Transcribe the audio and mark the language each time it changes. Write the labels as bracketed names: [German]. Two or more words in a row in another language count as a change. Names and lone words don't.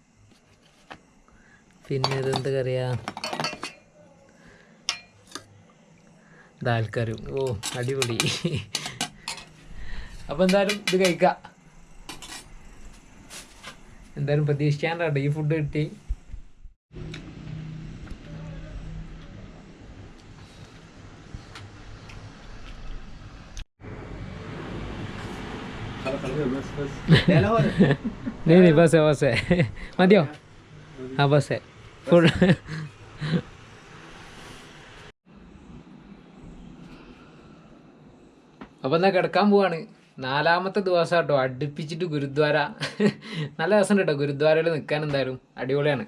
[Malayalam] പിന്നെ ഇതെന്ത് കറിയാ, ദാൽക്കറി. ഓ അടിപൊളി. അപ്പോൾ എന്തായാലും ഇത് കഴിക്കാം. എന്തായാലും പ്രതീക്ഷിക്കാണ്ടാട്ടോ ഈ ഫുഡ് കിട്ടി. [Hindi] नहीं बस है മതിയോ? [Malayalam] ആ ബസ് ഫുൾ. അപ്പോൾ എന്നാൽ കിടക്കാൻ പോവാണ്. 4ാമത്തെ ദിവസം കേട്ടോ, അടുപ്പിച്ചിട്ട് ഗുരുദ്വാര. നല്ല രസമുണ്ട് കേട്ടോ ഗുരുദ്വാരയിൽ നിൽക്കാൻ, എന്തായാലും അടിപൊളിയാണ്.